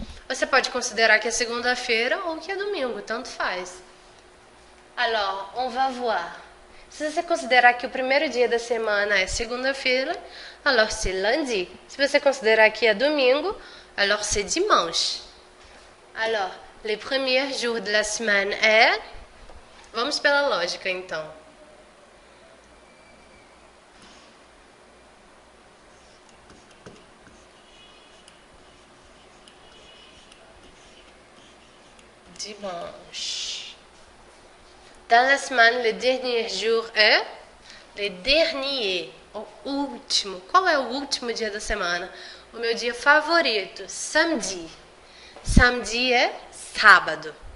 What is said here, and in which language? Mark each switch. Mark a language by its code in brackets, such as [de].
[pt] Você pode considerar que é segunda-feira ou que é domingo, tanto faz. [fr] Alors, on va voir. [pt] Se você considerar que o primeiro dia da semana é segunda-feira, [fr] alors c'est lundi. [pt] Se você considerar que é domingo, [fr] alors c'est dimanche. Alors, les premiers jours de la semaine é... [pt] Vamos pela lógica, então. [fr] Dimanche. Dans la semaine, le dernier jour é... Le dernier, [pt] o último. Qual é o último dia da semana? O meu dia favorito, samedi. Samedi é sábado.